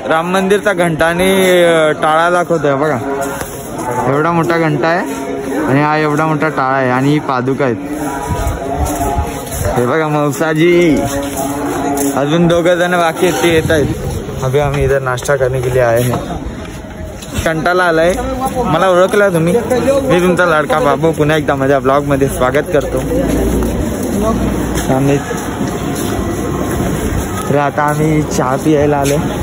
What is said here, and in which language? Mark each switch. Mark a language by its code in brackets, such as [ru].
[mr] राम मंदिरचा घंटा आणि टाळा दाखवतोय बघा. एवढा मोठा घंटा आहे आणि हा एवढा मोठा टाळा आहे आणि ही पादुका आहेत. हे बघा मौसाजी. अजून 2 जण बाकी आहेत, ते येत आहेत. [hi] अभि [mr] आम्ही [hi] इधर नाश्ता करने के लिए आए हैं. [mr] कंटाला आलाय. मला ओळखला तुम्ही? मी तुमचा लाडका बाबू पुन्हा एकदा माझ्या ब्लॉग मध्ये स्वागत करतो. तर आता आम्ही चहा पियायला आलो.